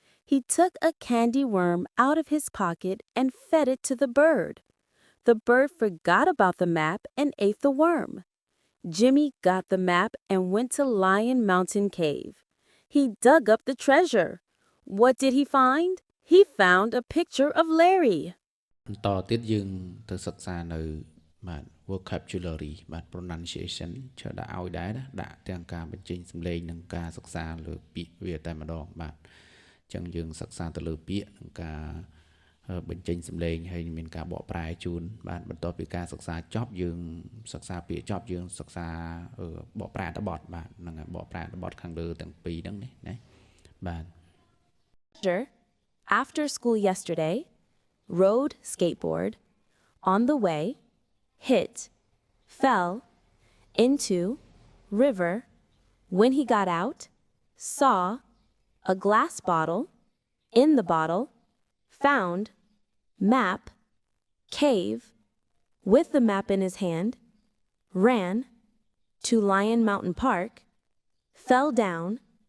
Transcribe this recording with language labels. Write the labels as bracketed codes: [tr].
[en] He took a candy worm out of his pocket and fed it to the bird. The bird forgot about the map and ate the worm. Jimmy got the map and went to Lion Mountain Cave. He dug up the treasure. What did he find? He found a picture of Larry. [km] បន្តទៀតយើងទៅសិក្សានៅបាទ vocabulary បាទ pronunciation chờដាក់ឲ្យដែរណាដាក់ទាំងការបញ្ចេញសំឡេងនិងការសិក្សាលើពាក្យវាតែម្ដងបាទអញ្ចឹងយើងសិក្សាទៅលើពាក្យនិងការបញ្ចេញសំឡេងហើយមានការបកប្រែជូនបាទបន្ទាប់ពីការសិក្សាចប់យើងសិក្សាពាក្យចប់យើងសិក្សាបកប្រែអត្ថបទបាទហ្នឹងហើយបកប្រែអត្ថបទខាងលើទាំងពីរហ្នឹងណាបាទ [en] After school yesterday, rode skateboard, on the way, hit, fell, into, river. When he got out, saw a glass bottle, in the bottle, found, map, cave, with the map in his hand, ran to Lion Mountain Park, fell down,